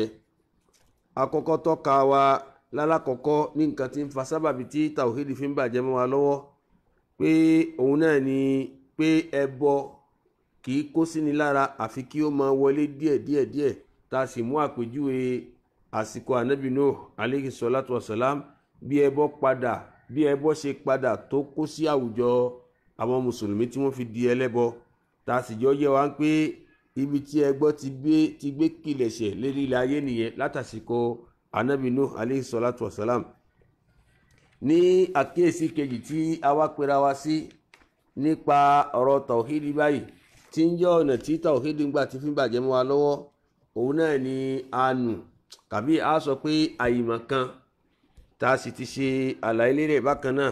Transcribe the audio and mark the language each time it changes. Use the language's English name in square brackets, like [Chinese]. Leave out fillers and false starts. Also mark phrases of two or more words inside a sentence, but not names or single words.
[Yoruba] Àkọ́kọ́ tọ́ka wa lálákọ̀ọ́kọ́ ní nǹkan tí ń fa sábàbí tí tawhid fi ń bàjẹ́ mọ́ wa lọ́wọ́, pé òun náà ni pé ẹbọ kì í kó síni lára àfi kí ó máa wọlé díẹ̀ tá a sì mú àpèjúwe àsìkò ànábì Nuh [Arabic] عليه الصلاة والسلام, [Yoruba] bí ẹbọ ṣe padà tó kó sí àwùjọ àwọn mùsùlùmí tí wọ́n fi di ẹlẹ́bọ. tá a sì jọ yẹ wá pé ibi tí ẹbọ ti gbé kìlẹ̀ṣẹ̀ lérí ilẹ̀ ayé nìyẹn látàsìkò ànábì Nuh [Arabic] عليه الصلاة والسلام. [Yoruba] Ní àkíyèsí kejì tí a wá pera wa sí nípa ọ̀rọ̀ tawhidi báyìí, tí ń jẹ́ ọ̀nà tí tawhidi ń gbà tí fi ń bàjẹ́ mọ́ wa lọ́wọ́, òun náà ni àánú tàbí a sọ pé àìmọ̀ kan, tá a sì ti ṣe àlàyé lérí ẹ̀ bákan náà.